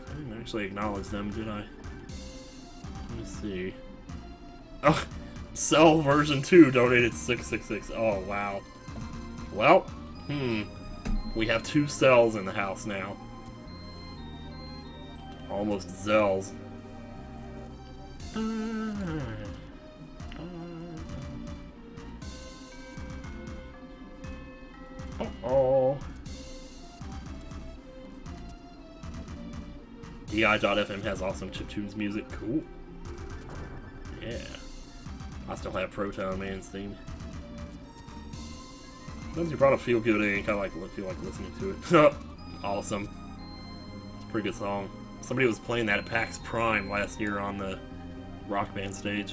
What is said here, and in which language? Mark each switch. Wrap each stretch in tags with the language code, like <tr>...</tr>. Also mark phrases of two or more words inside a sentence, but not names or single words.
<en>I didn't actually acknowledge them, did I? Let me see. Oh, Cell version 2 donated 666. Oh, wow. Well, we have 2 cells in the house now. Almost Zells. Uh-oh. DI.FM has awesome chiptunes music. Cool. Yeah. I still have Proton Man's theme. Sometimes you brought up Feel Good and you kind of feel like listening to it. Awesome. It's a pretty good song. Somebody was playing that at PAX Prime last year on the Rock Band stage.</en>